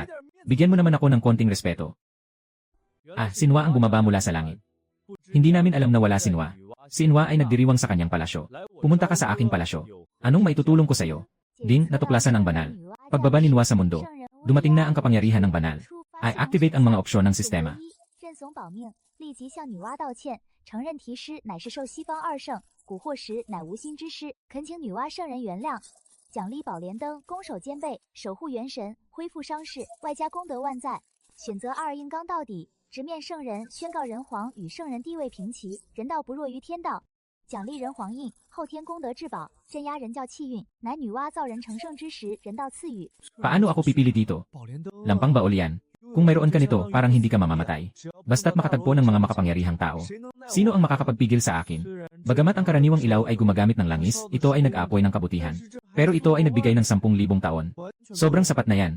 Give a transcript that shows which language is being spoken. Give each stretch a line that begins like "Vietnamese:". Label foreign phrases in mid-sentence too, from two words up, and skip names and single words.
Filipino: Bigyan mo naman ako ng konting respeto. Si Noah ang bumaba mula sa langit. Hindi namin alam na wala si Noah. Si Noah ay nagdiriwang sa kanyang palasyo. Pumunta ka sa aking palasyo. Anong maitutulong ko sa'yo? Ding, natuklasan ang banal. Pagbaba ni Noah sa mundo. Dumating na ang kapangyarihan ng banal. Ay activate ang mga opsyon ng sistema.
Chinese: 立即向女娲道歉，承认题诗乃是受西方二圣蛊惑时乃无心之失，恳请女娲圣人原谅。奖励宝莲灯，攻守兼备，守护元神，恢复伤势，外加功德万载。选择2硬刚到底，直面圣人，宣告人皇与圣人地位平齐，人道不弱于天道。奖励人皇印，后天功德至宝，镇压人教气运，乃女娲造人成圣之时人道赐予。
Filipino: Paano ako pipili dito? Lampang baol yan. Kung mayroon ka nito, parang hindi ka mamamatay. Basta't makatagpo ng mga makapangyarihang tao. Sino ang makakapagpigil sa akin? Bagamat ang karaniwang ilaw ay gumagamit ng langis, ito ay nag-aapoy ng kabutihan. Pero ito ay nagbigay ng 10,000 taon. Sobrang sapat na yan.